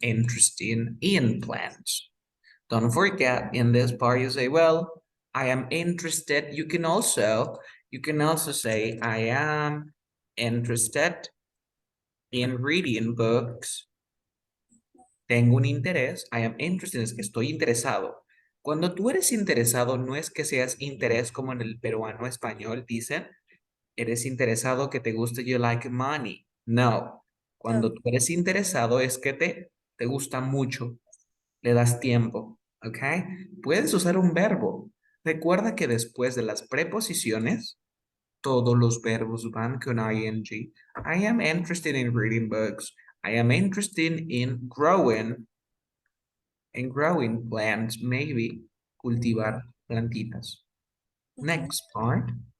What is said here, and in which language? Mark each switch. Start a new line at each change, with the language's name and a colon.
English: Interesting in plants. Don't forget in this part you say, well, I am interested. You can also say, I am interested in reading books.
Spanish: Tengo un interés.
English: I am interested.
Spanish: Es que estoy interesado. Cuando tú eres interesado, no es que seas interés como en el peruano español dicen, eres interesado que te guste,
English: you like money.
Spanish: No. Cuando No. tú eres interesado es que te gusta mucho. Le das tiempo, ¿ok? Puedes usar un verbo. Recuerda que después de las preposiciones, todos los verbos van con ing.
English: I am interested in reading books. I am interested in growing plants, maybe
Spanish: cultivar plantitas.
English: Next part.